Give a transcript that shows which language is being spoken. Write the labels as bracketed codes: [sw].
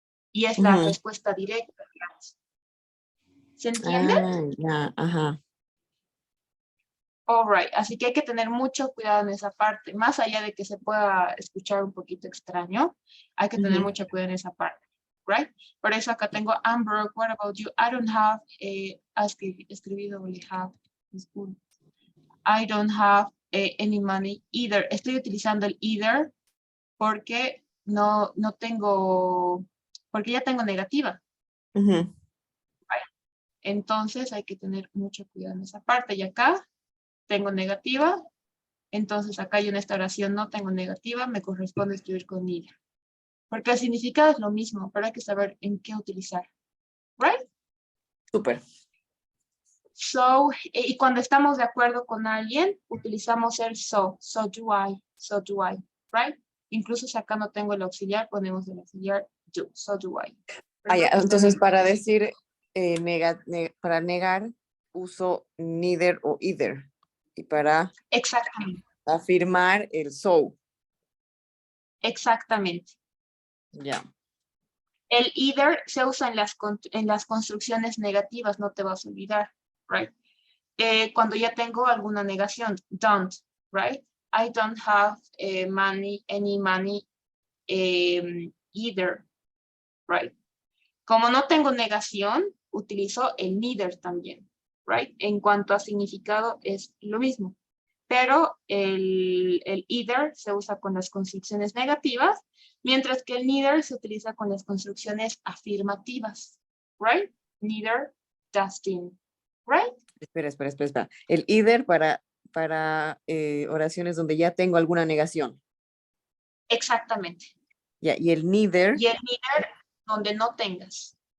[es] Y es la respuesta directa, digamos. ¿Se entiende? Ya, ajá. [en] All right. [es] Así que hay que tener mucho cuidado en esa parte. Más allá de que se pueda escuchar un poquito extraño, hay que tener mucho cuidado en esa parte. [en] Right? [es] Por eso acá tengo, [en] I'm broke, what about you? I don't have, [es] escribido [en] only have. I don't have any money either. [es] Estoy utilizando el either porque no tengo, porque ya tengo negativa. Entonces hay que tener mucho cuidado en esa parte. Y acá tengo negativa. Entonces acá yo en esta oración no tengo negativa. Me corresponde escribir con neither. Porque el significado es lo mismo, pero hay que saber en qué utilizar. [en] Right? [es] Súper. So, y cuando estamos de acuerdo con alguien, utilizamos el so. [en] So do I. [es] Right? Incluso si acá no tengo el auxiliar, ponemos el auxiliar do. [en] So do I. [es] Ya. Entonces, para decir, para negar, uso neither o either. Y para Exactamente. afirmar, el so. Exactamente. Ya. El either se usa en las construcciones negativas, no te vas a olvidar, right? Cuando ya tengo alguna negación, don't, right? [en] I don't have any money either, right? [es] Como no tengo negación, utilizo el neither también, right? En cuanto a significado es lo mismo, pero el either se usa con las construcciones negativas, mientras que el neither se utiliza con las construcciones afirmativas, right? [en] Neither does Dean, right? [es] Espera. El either para oraciones donde ya tengo alguna negación. Exactamente. Ya, y el neither. Y el neither donde no tengas.